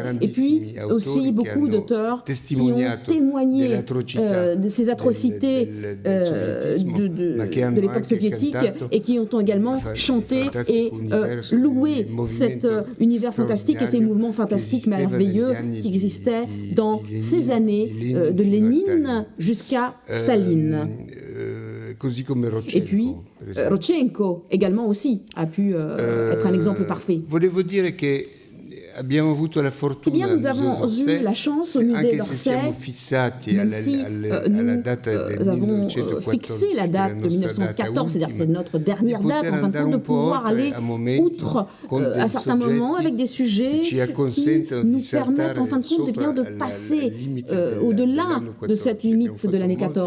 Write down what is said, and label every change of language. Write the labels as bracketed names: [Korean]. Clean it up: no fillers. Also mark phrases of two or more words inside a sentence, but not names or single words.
[French] Et puis aussi beaucoup d'auteurs qui ont témoigné de ces atrocités de l'époque soviétique et qui ont également chanté et loué cet univers fantastique et ces mouvements fantastiques merveilleux qui existaient dans ces années de Lénine jusqu'à Staline. Et puis, Rodchenko également aussi a pu être un exemple parfait. [Italian] Volevo dire che abbiamo avuto la fortuna, [French] nous avons eu la chance au musée d'Orsay, même si nous avons fixé la date de 1914, c'est-à-dire c'est notre dernière date, en fin de compte, de pouvoir aller outre à certains moments avec des sujets qui nous permettent, en fin de compte, de passer au-delà de cette limite de l'année 14.